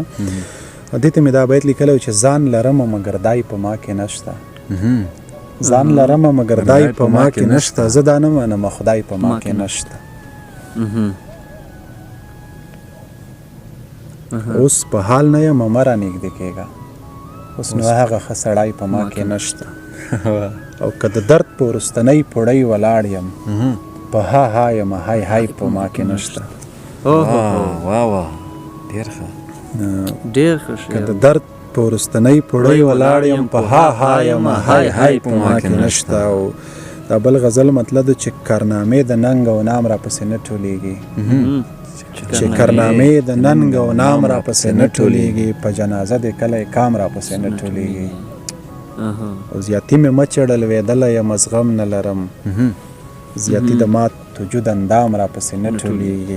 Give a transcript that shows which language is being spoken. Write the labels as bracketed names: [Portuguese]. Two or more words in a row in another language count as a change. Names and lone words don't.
[Pashto] دې ته مې دا بیت لیکلی و چې ځان لرمه مګر دای په ما کې نشته، ځان لرمه مګر دای په ما کې نشته، زه دا نه منمه خدای په ما کې نشته. اوس په حال نه یم مه رانږدې کېږه، اوس نو هغه ښه سړی په ما کې نشته. او که د درد په وروستنۍ پوړۍ ولاړ یم په ها ها یم های های په ما کې نشته. واه ډېر ښه ډېر ښه. که د درد په وروستنۍ پوړۍ ولاړ یم په ها ها یم های های په ما کې نشته. او دا بل غزل مطلب ده چې کارنامې د ننګ او نام راپسې نه ټولېږي، چې کارنامې د ننګ او نام راپسې نه ټولېږي، په جنازه دې کلی کام راپسې نه ټولېږي. او زیاتي مې مه چړل ویدلی یم زغم نه لرم، زیاتی د مات وجود اندام راپسې نه ټولېږي.